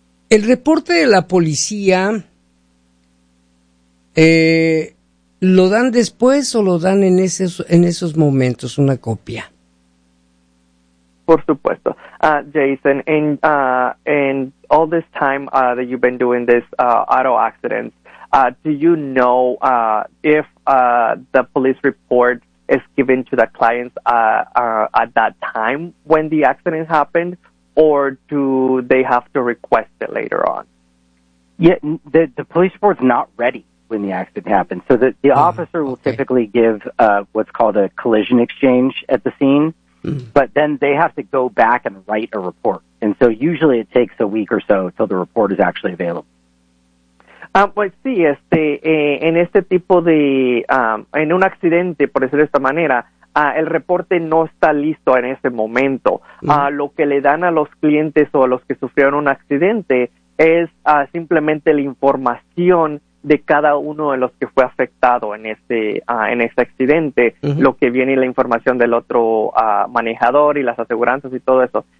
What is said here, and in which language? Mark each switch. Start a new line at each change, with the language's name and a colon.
Spanish: El reporte de la policía, ¿lo dan después o lo dan en esos momentos una copia? Por supuesto.
English: Jason, in all this time that you've been doing this auto accident, do you know if the police report is given to the clients at that time when the accident happened, or do they have to request it later on? Yeah, the police report's not ready when the accident happened. So the officer will typically give what's called a collision exchange at the scene, but then they have to go back and write a report. And so usually it takes a week or so till the report is actually available.
Spanish: Pues sí, en este tipo de, en un accidente, por decirlo de esta manera, el reporte no está listo en ese momento. Lo que le dan a los clientes o a los que sufrieron un accidente es simplemente la información de cada uno de los que fue afectado en ese accidente, lo que viene la información del otro manejador y las aseguranzas y todo eso.